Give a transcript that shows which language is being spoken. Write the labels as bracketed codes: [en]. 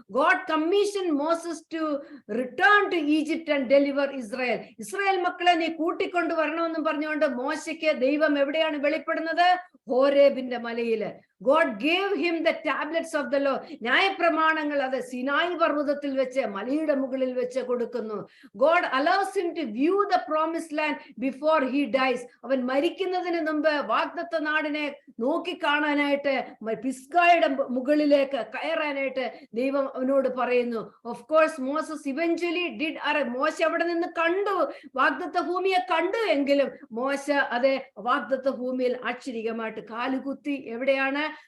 [en] God commission Moses to return to Egypt and deliver Israel. [ml] Israel മക്കളെ നീ കൂട്ടിക്കൊണ്ടുവരണമെന്നും പറഞ്ഞുകൊണ്ട് മോശയ്ക്ക് ദൈവം എവിടെയാണ് വെളിപ്പെടുന്നത്? ഹോരേബിന്റെ മലയില്. [en] God gave him the tablets of the law. [ml] ന്യായപ്രമാണങ്ങൾ അത് സിനായി പർവ്വതത്തിൽ വെച്ച് മലയുടെ മുകളിൽ വെച്ച് കൊടുക്കുന്നു. [en] God allows him to view the promised land before he dies. [ml] അവൻ മരിക്കുന്നതിന് മുമ്പ് വാഗ്ദത്ത നാടിനെ നോക്കിക്കാണാനായിട്ട് പിസ്ഗായുടെ മുകളിലേക്ക് കയറാനായിട്ട് ദൈവം അവനോട് പറയുന്നു. [en] of course Moses eventually did [ml] മോശ അവിടെ നിന്ന് കണ്ടു, വാഗ്ദത്ത ഭൂമിയെ കണ്ടു. എങ്കിലും മോശ അതേ വാഗ്ദത്ത ഭൂമിയിൽ ആശ്ചര്യമായിട്ട് കാലുകുത്തി. എവിടെയാണ്?